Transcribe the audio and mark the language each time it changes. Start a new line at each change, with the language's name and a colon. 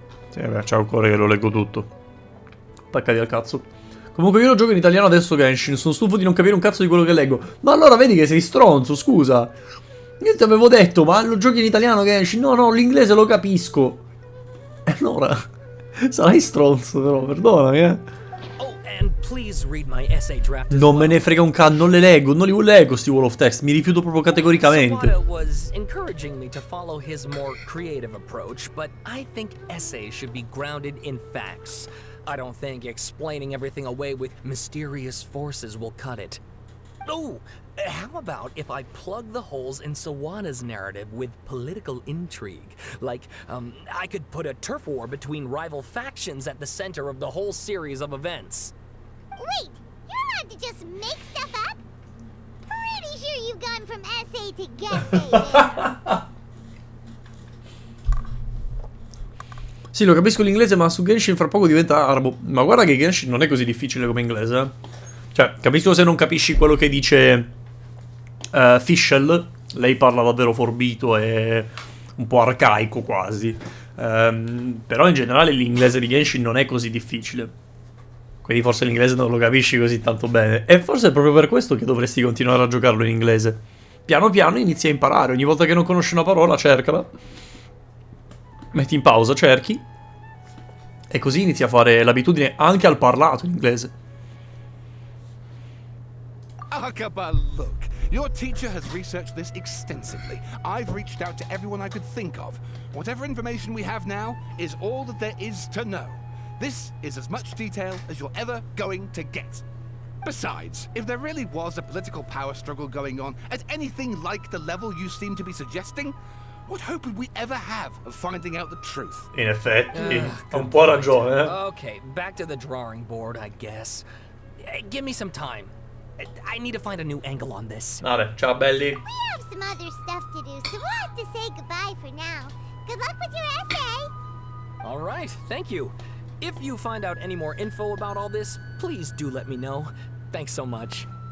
Italian: Sì, vabbè, c'è ancora che lo leggo tutto. Attaccati al cazzo. Comunque io lo gioco in italiano adesso Genshin. Sono stufo di non capire un cazzo di quello che leggo. Ma allora vedi che sei stronzo, scusa. Io ti avevo detto, ma lo giochi in italiano Genshin? No, no, l'inglese lo capisco. E allora sarai stronzo però, perdonami,
English: Oh, and please read my essay draft as
Italian: Non me
English: well.
Italian: ne frega un cazzo, non le leggo, non li leggo sti
English: wall of text,
Italian: mi rifiuto proprio categoricamente.
English: Sawada was encouraging me to follow his more creative approach, but I think essays should be grounded in facts. I don't think explaining everything away with mysterious forces will cut it. Oh, how about if I plug the holes in Sawada's narrative with political intrigue? Like, I could put a turf war between rival factions at the center of the whole series of events. Wait, you're allowed to just make stuff up? Pretty sure you've gone from essay to guessay.
Italian: Sì, lo capisco l'inglese, ma su Genshin fra poco diventa arabo. Ma guarda che Genshin non è così difficile come inglese. Cioè, capisco se non capisci quello che dice Fischl. Lei parla davvero forbito e un po' arcaico quasi. Però in generale l'inglese di Genshin non è così difficile. Quindi forse l'inglese non lo capisci così tanto bene. E forse è proprio per questo che dovresti continuare a giocarlo in inglese. Piano piano inizi a imparare. Ogni volta che non conosci una parola, cercala. Metti in pausa, cerchi. E così inizi a fare l'abitudine anche al parlato in inglese.
English: Akaba, look. Your teacher has researched this extensively. I've reached out to everyone I could think of. Whatever information we have now is all that there is to know. This is as much detail as you're ever going to get. Besides, if there really was a political power struggle going on at anything like the level you seem to be suggesting, what hope would we ever have of finding out the truth?
Italian: In effetti, ha un po' ragione, eh.
English: Okay, back to the drawing board, I guess. Give me some time. I need to find a new angle on this.
Italian: Vabbè, ciao belli.
English: We have some other stuff to do, so we'll have to say goodbye for now. Good luck with your essay. All right, thank you. If you find out any more info about all this, please do let me know. Thanks so much.